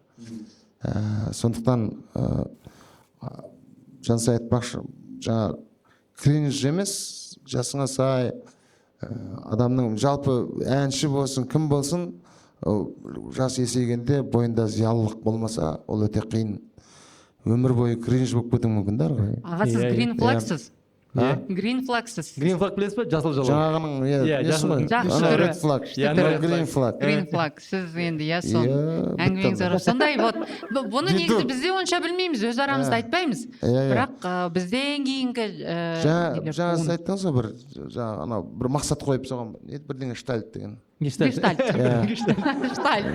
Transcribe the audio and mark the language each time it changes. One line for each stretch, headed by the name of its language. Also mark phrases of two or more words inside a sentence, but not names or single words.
Kazakh: Сондықтан Жансай айтпақшы, жаңа кринж емес, жасыңа сай, адамның жалпы әнші болсын, кім болсын, жас есейгенде бойында зиялылық болмаса, ол өте қиын. Өмір бойы кринж болып кетуі мүмкін да. аға, сіз
English: green flagsыз. Green flagsыз. Green flag
Kazakh: білесіз ба? Жасыл жалау. Жаңағының несі ғой? Жақсы Ана түрі.
English: red flag, green flag. Green flag.
Kazakh: Сіз енді сол әңгімеңіз бар. Сондай вот. Бұны негізі бізде онша білмейміз, өз арамызда айтпаймыз. Бірақ бізден кейінгі жаңа сіз айттыңыз ғой бір жаңа анау бір мақсат қойып соған бірдеңе штальт деген. Гештальт. Гештальт.